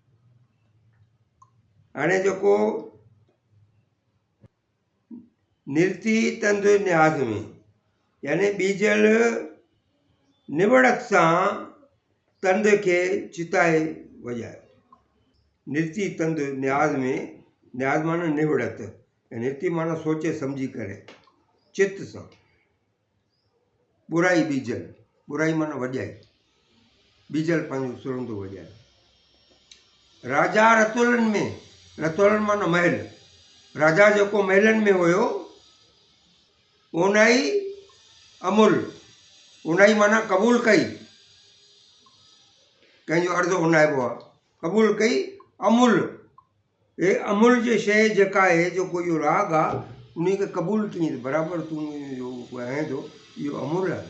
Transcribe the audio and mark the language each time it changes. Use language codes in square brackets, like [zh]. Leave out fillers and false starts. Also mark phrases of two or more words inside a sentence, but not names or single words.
[sd] हाणे जेको निरती तंद न्याज़ में यानी बीजल निवड़त सां तंद खे चिताए वॼायो। निरती तंद न्याज़ में, न्याज़ माना निवड़त ऐं निरती माना सोचे सम्झी करे चित सां। बुराई बीजल, बुराई माना वॼाई, बीजल पंहिंजो सुरंदो वॼायो। राजा रतोलन में, रतोलन माना महल, राजा जेको महलनि में हुयो। ओनाई अमुल, ओनाई माना क़बूल कई, कंहिंजो अर्ज़ु उनाइबो आहे, क़बूल कई। अमुल, हे अमुल जी शइ जेका आहे जेको इहो राग आहे उन्हीं खे क़बूल कई बराबरि तूं जो आहीं थो इहो अमूल आहे।